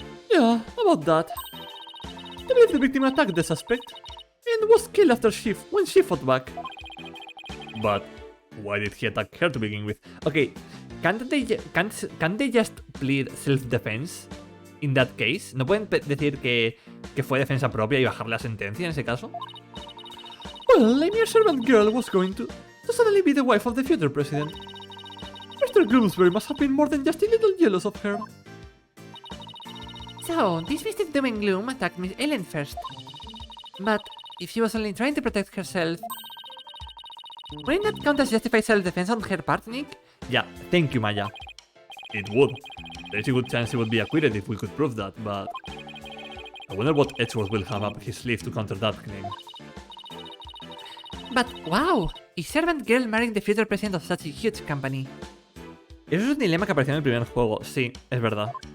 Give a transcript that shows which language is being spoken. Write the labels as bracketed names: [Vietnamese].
[English] Yeah, about that. They believe the victim attacked the suspect and was killed after when she fought back. But why did he attack her to begin with? Okay, can't they just plead self-defense in that case? [Spanish] ¿No pueden decir que fue defensa propia y bajar la sentencia en ese caso? [English] Well, a mere servant girl was going to suddenly be the wife of the future president. Mr. Gloomsbury must have been more than just a little jealous of her. So, this Mr. Doom and Gloom attacked Miss Ellen first. But if she was only trying to protect herself, wouldn't that count as justified self-defense on her part, Nick? Yeah, thank you, Maya. It would. There's a good chance he would be acquitted if we could prove that, but I wonder what Edgeworth will have up his sleeve to counter that claim. But wow, a servant girl marrying the future president of such a huge company. [Spanish] Eso es un dilema que apareció en el primer juego, sí, es verdad.